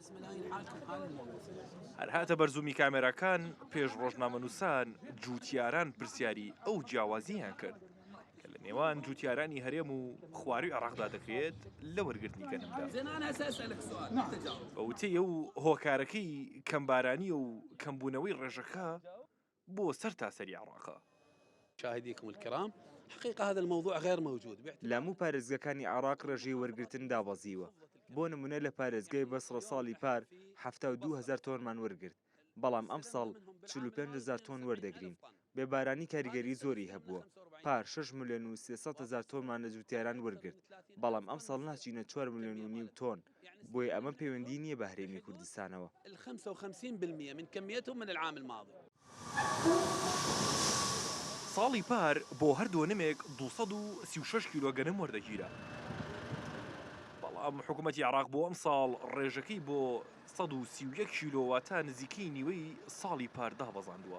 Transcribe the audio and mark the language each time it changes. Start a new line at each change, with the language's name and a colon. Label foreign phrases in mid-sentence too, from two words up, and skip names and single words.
Central Kurdish: هەر هاتە بەرزوومی کامێراکان پێش ڕۆژنامەنووسان جوتیاران پرسیاری ئەو جیاوازییان کرد کە لە نێوان جوتیارانی هەرێم و خواروی عێراقدا دەکرێت لە وەرگرتنی گەنمدا. بەوتەیە و هۆکارەکەی کەمبارانی و کەمبوونەوەی ڕێژەکە بۆ سەر تاسەری عێراقە.
Arabic: مشاهديكم الكرام حقيقة هذا الموضوع غير موجود.
Central Kurdish: لامو پارێزگەکانی عراق ڕێژەی وەرگرتن دابەزیوە. بۆ نمونە لە پارێزگای بەسڕە ساڵی پار 72,000 تۆنمان وەرگرت. بەڵام ئەم ساڵ 45,000 تۆن وەردەگرین. بێبارانی کاریگەری زۆری هەبووە. پار 6,300,000 تۆنمان لە جوتیاران وەرگرت. بەڵام ئەم ساڵ ناچینە 4,5 تۆن. بۆیە ئەمە پەیوەندی نییە بە هەرێمی کوردستانەوە.
Arabic: 55% من كميتهم من العام الماضي.
Central Kurdish: ساڵی پار بۆ هەردووە نمێک 236 کیلۆ گەنم وەردەگیرە. بەڵام حکوومەتی عراق بۆ ئەم ساڵ ڕێژەکەی بۆ 131 کیلۆواتە نزیکەی نیوەی ساڵی پار دابەزاندووە.